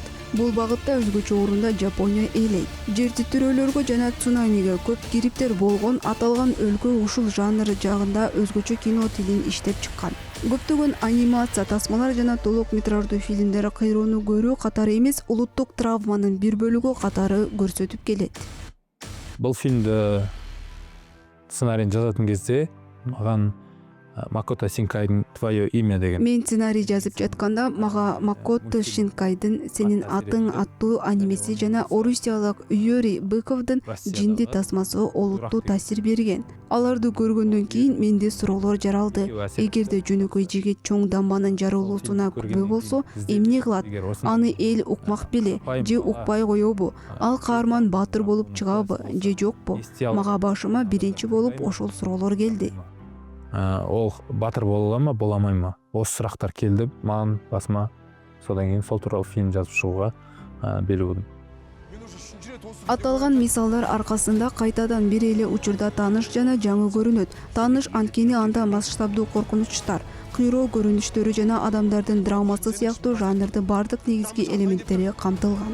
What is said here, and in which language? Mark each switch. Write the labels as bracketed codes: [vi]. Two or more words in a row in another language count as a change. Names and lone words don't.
[ky] Бул багытта өзгөчө орунда Жапония ээлейт. Жер титирөөлөргө жана цунамиге көп кириптер болгон аталган өлкө ушул жанр жагында өзгөчө кино тилин иштеп чыккан. Көптөгөн анимация тасмалар жана толук метраждуу фильмдер кыйроону көрүү катары эмес, улуттук травманын бир бөлүгү катары көрсөтүп келет. [kk] Бұл фильмді сценарийін жазатын кезде маған Макото Синкайдын «Твое имя» деген. [ky] Мен сценарий жазып жатканда мага Макото Шинкайдын «Сенин атың» аттуу анимеси жана орусиялык Юрий Быковдун «Жинди тасмасы» олуттуу таасир берген. Аларды көргөндөн кийин менде суроолор жаралды. Эгерде жөнөкөй жигит чоң дамбанын жарылуусуна күбө болсо, эмне кылат? Аны эл укмак беле же укпай коебу? Ал каарман баатыр болуп чыгабы же жокпу? Мага башыма биринчи болуп ошол суроолор келди. [kk] Ол батыр бола ма, бола алмайбы? Осы сурактар келди маған басыма. [ky] Содан кийин сол тууралуу фильм жазып чыгууга бел бурдум. Аталган мисалдар аркасында кайтадан бир эле учурда тааныш жана жаңы көрүнөт. Тааныш анткени анда масштабдуу коркунучтар, кыйроо көрүнүштөрү жана адамдардын драмасы сыяктуу жанрдын бардык негизги элементтери камтылган.